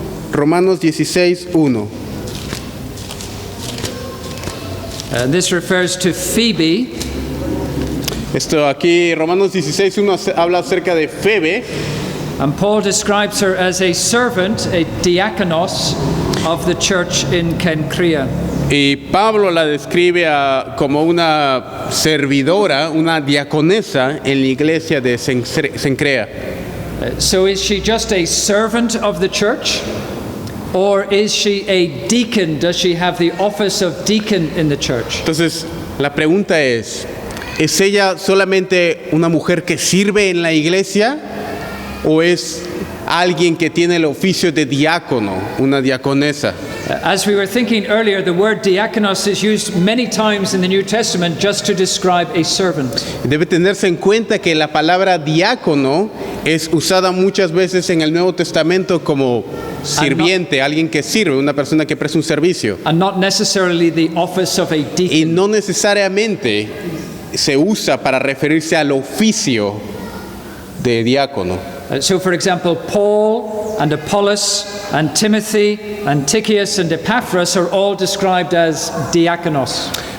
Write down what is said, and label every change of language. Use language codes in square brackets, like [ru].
[es] Romanos 16, 1. [en] And this refers to Phoebe. [es] Esto aquí, Romanos 16, 1 habla acerca de Febe. [en] And Paul describes her as a servant, a diakonos of the church in Cenchrea. [es] Y Pablo la describe como una servidora, una diaconesa en la iglesia de Cencrea. [en] So is she just a servant of the church? Or is she a deacon? Does she have the office of deacon in the church? [es] Entonces, la pregunta ¿es ella solamente una mujer que sirve en la iglesia? ¿O es alguien que tiene el oficio de diácono, una diaconesa? [en] As we were thinking earlier, the word diakonos is used many times in the New Testament just to describe a servant. [es] Debe tenerse en cuenta que la palabra diácono es usada muchas veces en el Nuevo Testamento como sirviente, alguien que sirve, una persona que presta un servicio. [en] And not necessarily the office of a deacon. [es] Y no necesariamente se usa para referirse al oficio de diácono. [en] So, for example, Paul and Apollos and Timothy and Tychicus and Epaphras are all described as diakonos.